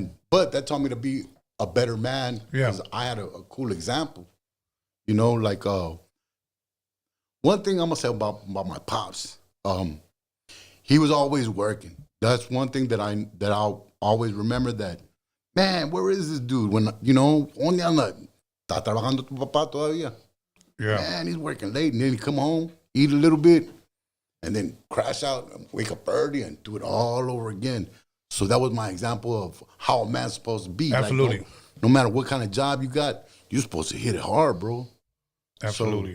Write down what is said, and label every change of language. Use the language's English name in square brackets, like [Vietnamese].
[English] But that taught me to be a better man, because I had a cool example. You know, like, one thing I'm going to say about my pops, he was always working. That's one thing that I'll always remember, that, man, where is this dude? When, you know, only I'm like, [Spanish] ¿está trabajando tu papá todavía? [English] Yeah. Man, he's working late, and then he come home, eat a little bit, and then crash out and wake up early and do it all over again. So that was my example of how a man's supposed to be. Absolutely. Like, no matter what kind of job you got, you're supposed to hit it hard, bro. Absolutely.